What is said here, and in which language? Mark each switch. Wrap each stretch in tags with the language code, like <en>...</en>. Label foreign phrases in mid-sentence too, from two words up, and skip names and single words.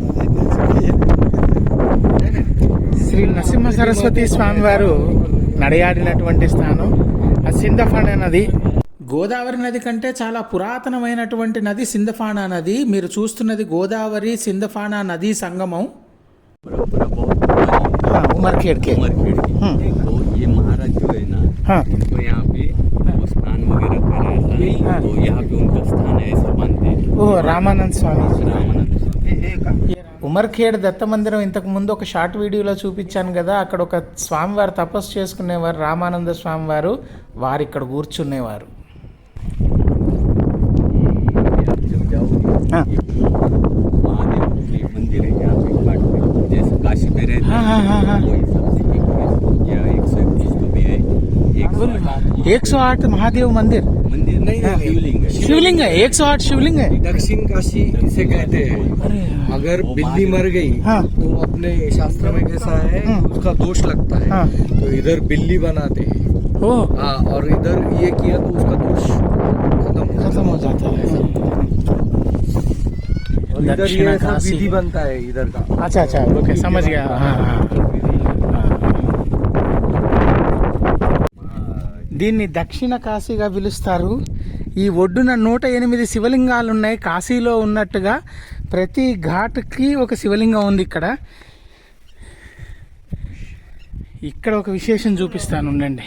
<te>శ్రీ నరసింహ సరస్వతి స్వామి వారు నడయాడినటువంటి స్థానం ఆ సింధఫాణ నది. గోదావరి నది కంటే చాలా పురాతనమైనటువంటి నది సింధఫాణ నది. మీరు చూస్తున్నది గోదావరి సింధఫాణ నది సంగమం.</te> <hi>उमरखेड़ के तो ये महाराज जो है ना, तो यहाँ पे वो स्नान वगैरह करा था, तो यहाँ पे उनका स्थान है ऐसा मानते हैं.</hi> <te>ఓ రామానంద్ స్వామి.</te> <hi>रामानंद</hi> <te>ఉమర్ఖేడ్ దత్త మందిరం ఇంతకు ముందు ఒక షార్ట్ వీడియోలో చూపించాను కదా, అక్కడ ఒక స్వామివారు తపస్సు చేసుకునేవారు, రామానంద స్వామివారు, వారు ఇక్కడ కూర్చునేవారు.</te> <hi>महादेव के मंदिर है यहाँ पे घाट पे, जैसे काशी में रहते हैं वही सबसे या 131 तो भी है. 108 महादेव मंदिर मंदिर नहीं है, शिवलिंग है. शिवलिंग है, 108 शिवलिंग है. दक्षिण काशी इसे कहते हैं. अगर बिल्ली मर गई तो अपने शास्त्र में कैसा है, उसका दोष लगता है, तो इधर बिल्ली बनाते हैं. हाँ, और इधर ये किया तो उसका दोष खत्म हो जाता है. और इधर ये ऐसा विधि बनता है इधर का. अच्छा ओके, समझ गया.</hi> <te>దీన్ని దక్షిణ కాశీగా పిలుస్తారు. ఈ ఒడ్డున 108 శివలింగాలు ఉన్నాయి. కాశీలో ఉన్నట్టుగా ప్రతి ఘాట్కి ఒక శివలింగం ఉంది. ఇక్కడ ఒక విశేషం చూపిస్తాను, ఉండండి.</te>